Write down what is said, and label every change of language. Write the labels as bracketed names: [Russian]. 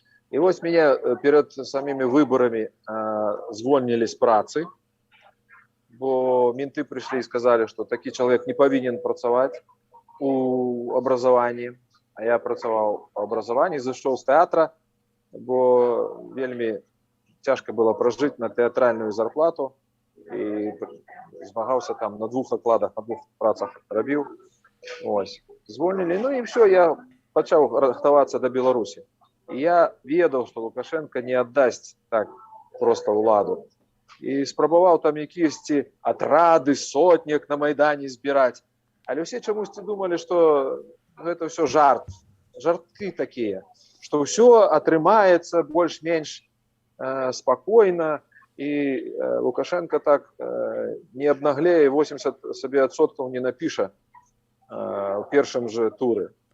[Russian] И вот меня перед самими выборами звольнили с працы, бо менты пришли и сказали, что такой человек не повинен працавать у образовании. А я працавал у образовании, зашел с театра, бо вельми тяжко было прожить на театральную зарплату. [Ukrainian] І змагався там на 2 окладах, на 2 працах робив. Ось. Звольнили. Ну і все, я почав рахтуватися до Білорусі. І я ведав, що Лукашенко не віддасть так просто владу. І спробував там якісь ці отради, сотник на Майдані збирати. Але всі чомусь думали, що це все жарт. Жартки такі. Що все отримається більш-менш спокійно. И Лукашенко так не обнаглее 80% не напише в першым же туры.